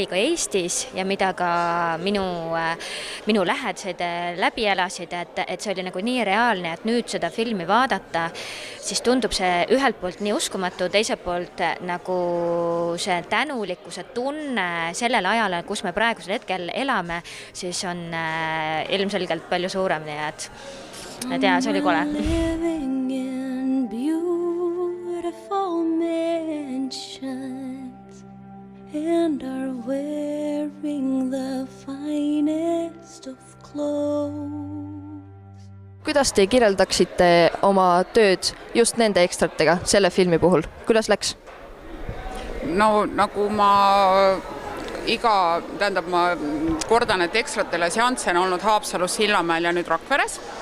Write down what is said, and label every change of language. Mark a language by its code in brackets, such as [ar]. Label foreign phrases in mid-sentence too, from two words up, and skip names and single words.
[et] ka Eestis ja mida ka minu lähedased läbi elasid, et see oli nagu nii reaalne, et nüüd seda filmi vaadata, siis tundub see ühelt poolt nii uskumatu, teiselt poolt nagu see tänulikkuse tunne sellel ajal, kus me praegusel hetkel elame, siis on ilmselgelt palju suurem, nii et ja, see oli kole. [en] And are wearing the finest of clothes. [et] Kuidas te kirjeldaksite oma tööd just nende ekstratega selle filmi puhul? Kuidas läks? No nagu ma ma kordan, et ekstratele seansse on olnud Haapsalus, Sillamäel ja nüüd Rakveres.